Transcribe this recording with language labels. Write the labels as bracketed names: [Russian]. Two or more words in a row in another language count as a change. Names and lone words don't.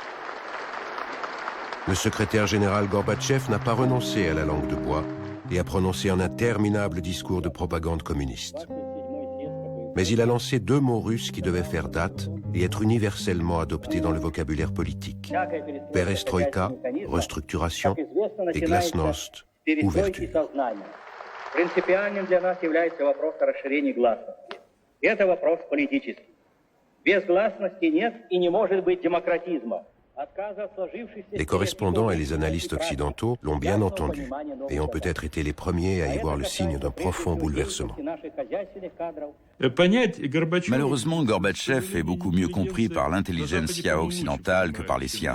[French] Le secrétaire général Gorbatchev n'a pas renoncé à la langue de bois et a prononcé un interminable discours de propagande communiste. Mais il a lancé 2 mots russes qui devaient faire date et être universellement adoptés dans le vocabulaire politique. Perestroïka, restructuration, et glasnost, ouverture. [Russian] Принципиальным для нас является вопрос о расширении гласности. Это вопрос политический. Без гласности нет и не может быть демократизма. [French] Les correspondants et les analystes occidentaux l'ont bien entendu et ont peut-être été les premiers à y voir le signe d'un profond bouleversement. Malheureusement, Gorbatchev est beaucoup mieux compris par l'intelligentsia occidentale que par les siens.